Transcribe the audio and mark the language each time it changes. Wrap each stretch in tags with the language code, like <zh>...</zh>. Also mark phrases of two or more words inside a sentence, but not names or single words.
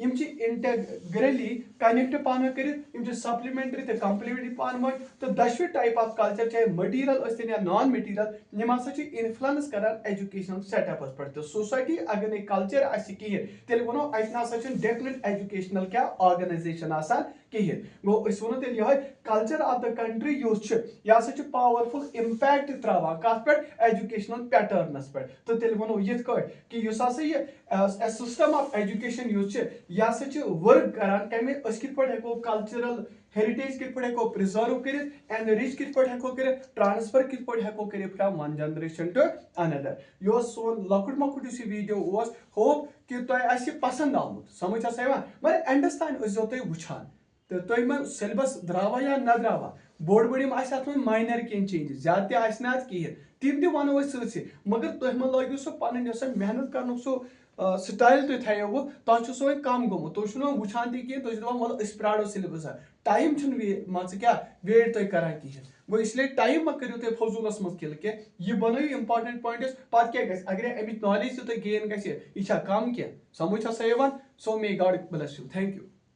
<en>integrally connect</en> <ks>पान कर सप्लीमेंट्री तो कम्प्लीमेंट्री पान वन तो दशवे</ks> <en>type of culture</en> <ks>चाहे मटीरियल या</ks> <en>non material</en> <ks>यम हसा इन्फ्लुएंस करान</ks> <en>education setups</en> <ks>पे तो सोसाइटी अगर नहीं कल्चर कहें तेल वो अत</ks> <en>definite educational</en> <ks>क्या ऑर्गेनाइजेशन कहें गो वो तेल यह</ks> <en>culture of the country</en> <ks>यह हसा</ks> <en>powerful impact</en> <ks>त्रा कत पे</ks> <en>educational patterns</en> <ks>पे तो तेल वो यथ कि</ks> <en>system of education</en> <ks>यह हसा वर्क करान कमे कित पे हेको</ks> <en>cultural heritage</en> <ks>कित पे हेको प्रिजर्व कर एनरिच कित पे हेको कर ट्रांसफर कित पे हेको कर</ks> <en>from one generation to</en> <ks>अनदर यह सोन लकुट मकुट वीडियो होप कि तुम पसंद आमुत समझ मगर एंडस तान तुम वुचान तो तुम सिलेबस द्रावा या न द्रावा बोड़ बड़िम माइनर कह चेंजेस ज्यादा कहें तम तो वनो सी मगर तुम मे लगे सो पन मेहनत कर सो स्टाइल तुम थो तह सो कम गोमुत तुम वुचान तुम वल प्राड़ो सिलेबस टाइम मान क्या वेट तुम करान कहें वो इसलिए टाइम मत करो तुम फजूलस मज किल के यह बनो</ks> <en>important points</en> <ks>पे क्या अगर अमिच नॉलेज तुम गेन गह कम क्या समझ सो</ks> <en>may God bless you thank you</en>